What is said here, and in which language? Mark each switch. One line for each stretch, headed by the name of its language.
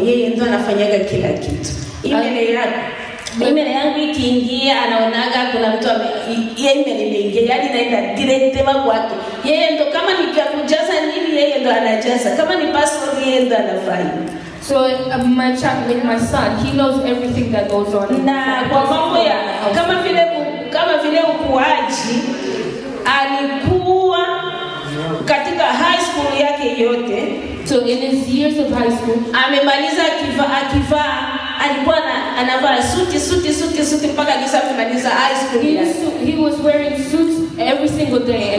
Swahili: Yeye ndo anafanyaga kila kitu. Email yangu ikiingia anaonaga kuna mtu email imeingia, yani naenda direct kwake. Yeye ndo kama ni kujaza nini yeye ndo anajaza. Kama ni password yeye ndo anafanya.
English: So my child, like my son, he knows everything that goes on.
Swahili: Na kwa mambo ya kama vile ukuaji alikuwa katika high school yake yote.
English: So in his years of high school,
Swahili: amemaliza akivaa alikuwa anavaa suti mpaka kumaliza high school.
English: He was wearing suits every single day